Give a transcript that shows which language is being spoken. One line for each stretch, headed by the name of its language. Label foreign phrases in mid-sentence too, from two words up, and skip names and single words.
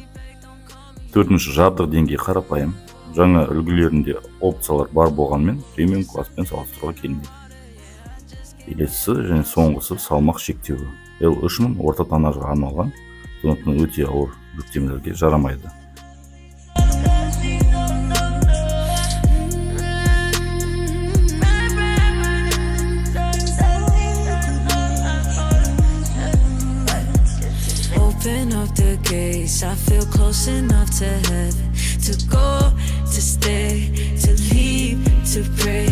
Kazakh: Төртінші, жабдық деңгейі қарапайым. Жаңа үлгілерінде опциялар бар болғанмен, премиум класспен салыстыруға келмейді. Келесісі және соңғысы салмақ шектеуі. L3000 орта тоннажға арналған, сондықтан өте ауыр жүктемелерге жарамайды.
English: Open up the gates, I feel close enough to heaven, to go, to stay, to leave, to break.